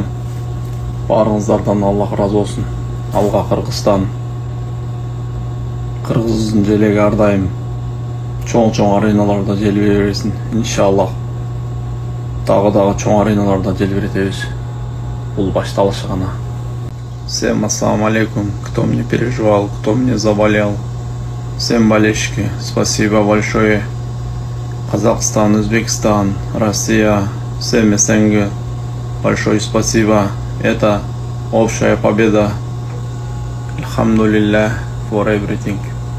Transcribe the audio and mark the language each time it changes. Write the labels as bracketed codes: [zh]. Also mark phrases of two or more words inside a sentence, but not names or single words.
[ky] Барыңыздардан Аллах разы болсын. Алга Кыргызстан. Кыргыздын желеги ар дайым чоң ареналарда желбирей берсин, иншаллах. Дагы чоң ареналарда желбиретебиз. Бул башталышы гана. [ru] Всем [ar] السلام عليكم. [ru] Кто мне переживал, кто мне заболел. Всем болельщики, спасибо большое. Казахстан, Узбекистан, Россия, всем СНГ, большое спасибо. Это общая победа. [en] Alhamdulillah for everything.